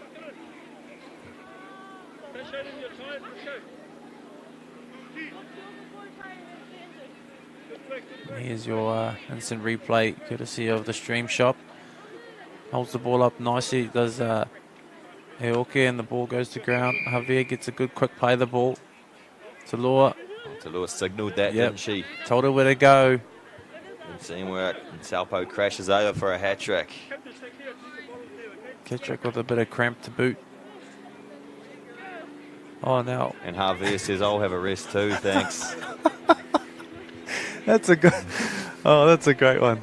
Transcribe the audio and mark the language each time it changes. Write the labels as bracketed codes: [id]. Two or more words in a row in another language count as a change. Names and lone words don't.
[en] Here's your instant replay, courtesy of the Stream Shop. Holds the ball up nicely, does Heoke, and the ball goes to ground. Javier gets a good quick play of the ball. Talua Talua signalled that, Yep. didn't she? told her where to go. Good teamwork. And Taupo crashes over for a hat trick. Kittrick with a bit of cramp to boot. Oh, now And Javier says, I'll have a rest too, thanks. that's a good. Oh, that's a great one.